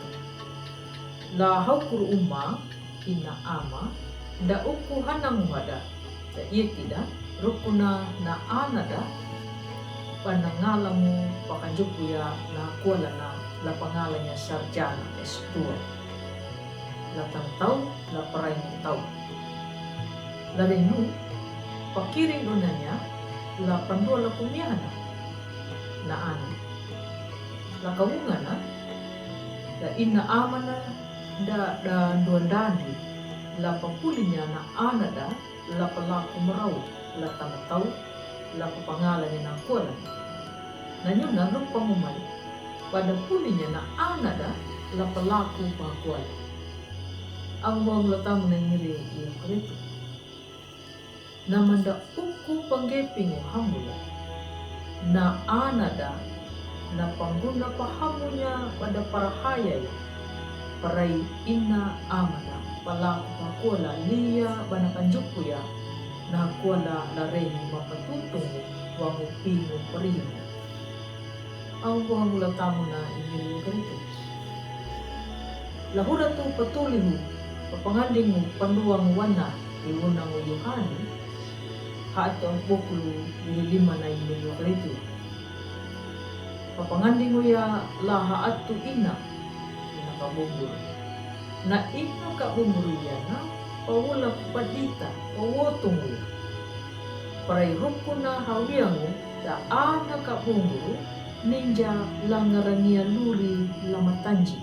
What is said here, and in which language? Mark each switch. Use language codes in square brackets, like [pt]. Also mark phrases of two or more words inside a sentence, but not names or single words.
[xbr] Lahaw kuru umma ina ama da uku hanang wada da iya tida rukuna na anada panangalamu pakanjukuya na kuala na la pangalanya sarjana S2 latang tau la paraing tau larinu pakiring unanya la pandua la kumiana na ana la kawungana da ina amana da duandandi la papulinya na ana da la palaku marau la tamatau la papangalan na kuala na nyo na pangumay pada pulinya na ana da la palaku pakuala ang buang latamu na ngiri iya karito na manda uku panggeping hamula na anada na pangguna pahamunya pada parahaya parai ina amana palaku pakuala liya banakan juku ya na kuala lareni mapatutung wangu pingu perimu ang buang mula tamu na ingin ganito lahura tu patulimu papanganding mo panduang wana imunang uyuhani hato ang bukulu nilima na inyo karito. Papanganding mo ya laha at tu ina kabubur. Na ina kabubur yan na pawala padita, pawotong mo ya. Paray ruko na hawiyang mo da ana kabubur ninja langarania luri lamatanji.